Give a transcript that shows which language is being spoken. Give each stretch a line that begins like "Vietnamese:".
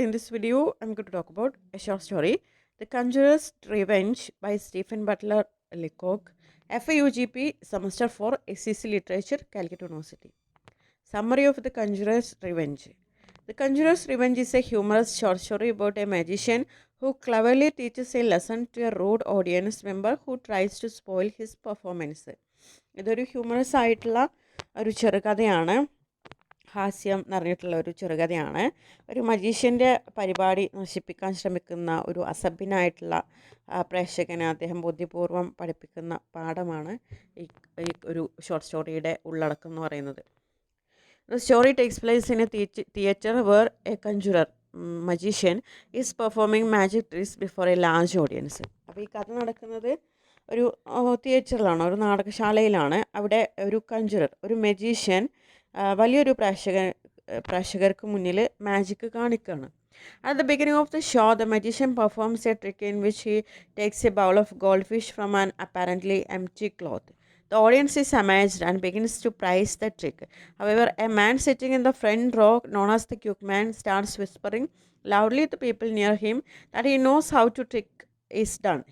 English: In this video, I'm going to talk about a short story, The Conjurer's Revenge by Stephen Butler Leacock, FAUGP, Semester 4, SCC Literature, Calcutta University. Summary of The Conjurer's Revenge. The Conjurer's Revenge is a humorous short story about a magician who cleverly teaches a lesson to a rude audience member who tries to spoil his performance.
Malayalam: ഇതൊരു humorous ആയിട്ടുള്ള ഒരു ചെറുകഥയാണ്. ഹാസ്യം നിറഞ്ഞിട്ടുള്ള ഒരു ചെറുകഥയാണ്. ഒരു മജീഷ്യൻ്റെ പരിപാടി നശിപ്പിക്കാൻ ശ്രമിക്കുന്ന ഒരു അസഭ്യനായിട്ടുള്ള പ്രേക്ഷകനെ അദ്ദേഹം ബുദ്ധിപൂർവ്വം പഠിപ്പിക്കുന്ന പാഠമാണ് ഈ ഒരു ഷോർട്ട് സ്റ്റോറിയുടെ ഉള്ളടക്കം എന്ന് പറയുന്നത്.
English: The story takes place in a theater where a conjurer, magician, is performing magic tricks before a large audience.
Malayalam: അപ്പോൾ ഈ കഥ നടക്കുന്നത് ഒരു തിയേറ്ററിലാണ്, ഒരു നാടകശാലയിലാണ്. അവിടെ ഒരു കഞ്ചുറർ, ഒരു മജീഷ്യൻ വലിയൊരു പ്രേക്ഷകർക്ക് മുന്നിൽ മാജിക് കാണിക്കുകയാണ്.
English: At the beginning of the show, the magician performs a trick in which he takes a bowl of goldfish from an apparently empty cloth. The audience is amazed and begins to praise the trick. However, a man sitting in the front row, known as the Cookman, starts whispering loudly to people near him that he knows how to trick is done.